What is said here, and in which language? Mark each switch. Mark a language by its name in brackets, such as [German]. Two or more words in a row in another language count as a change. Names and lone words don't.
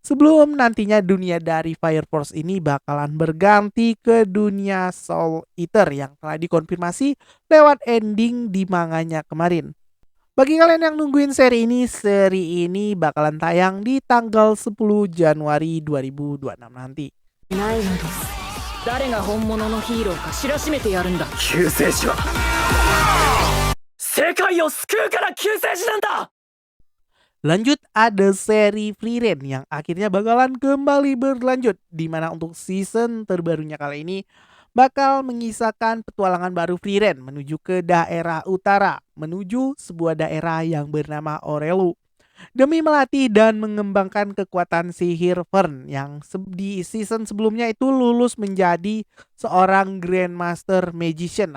[Indonesian] Sebelum nantinya dunia dari Fire Force ini bakalan berganti ke dunia Soul Eater yang telah dikonfirmasi lewat ending di manganya kemarin. Bagi kalian yang nungguin seri ini bakalan tayang di tanggal 10 Januari 2026 nanti. [Japanese] ないのです。誰が本物のヒーローか知らしめてやるんだ。救世主は世界を救うから救世主なんだ。 [Indonesian] Lanjut ada seri Free Reign yang akhirnya bakalan kembali berlanjut, di mana untuk season terbarunya kali ini bakal mengisahkan petualangan baru Free Reign menuju ke daerah utara, menuju sebuah daerah yang bernama Orelu, demi melatih dan mengembangkan kekuatan sihir Fern yang di season sebelumnya itu lulus menjadi seorang [English] Grandmaster Magician.